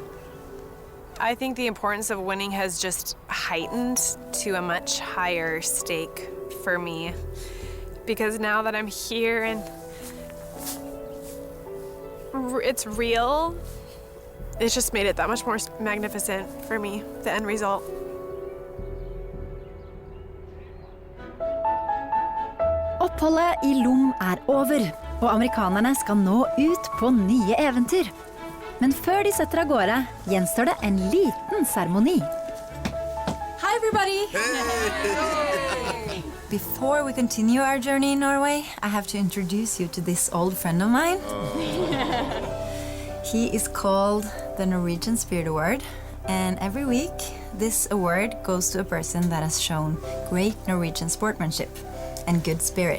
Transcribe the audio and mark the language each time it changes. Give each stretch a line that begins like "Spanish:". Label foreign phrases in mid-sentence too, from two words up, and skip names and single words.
English: I think the importance of winning has just heightened to a much higher stake for me. Because now that I'm here and it's real, it's just made it that much more magnificent for me, the end result.
Norwegian: Oppholdet I Lom over, og amerikanerne skal nå ut på nye eventyr. Men før de setter av gårde, gjenstår det en liten seremoni. Hei,
English: everybody! Before we continue our journey in Norway, I have to introduce you to this old friend of mine. He is called the Norwegian Spirit Award, and every week this award goes to a person that has shown great Norwegian sportsmanship and good spirit.